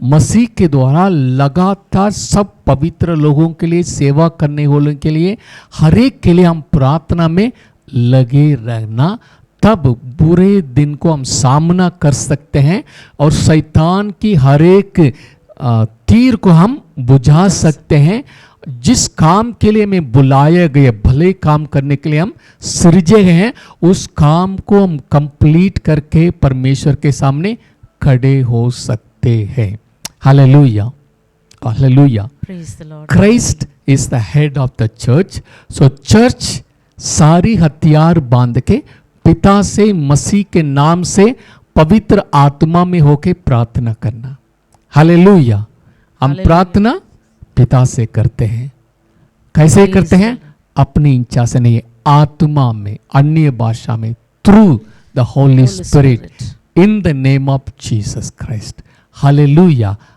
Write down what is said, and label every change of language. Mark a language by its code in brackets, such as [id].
[hi] मसीह के द्वारा लगातार सब पवित्र लोगों के लिए, सेवा करने वालों के लिए, हर एक के लिए हम प्रार्थना में लगे रहना, तब बुरे दिन को हम सामना कर सकते हैं और शैतान की हर एक तीर को हम बुझा सकते हैं। जिस काम के लिए हमें बुलाए गए, भले काम करने के लिए हम सृजे गए हैं, उस काम को हम कंप्लीट करके परमेश्वर के सामने खड़े हो सकते हैं। Hallelujah, hallelujah. [en] Praise the Lord. Christ is the head of the church. [hi] So church सारी हथियार बांध के पिता से, मसीह के नाम से, पवित्र आत्मा में होके प्रार्थना करना। हालेलुया। हम हालेलुया। प्रार्थना पिता से करते हैं। कैसे [en] Praise [hi] करते हैं? अपनी इच्छा से नहीं, आत्मा में, अन्य भाषा में, [en] Through the holy spirit, in the name of Jesus Christ. [hi] Hallelujah.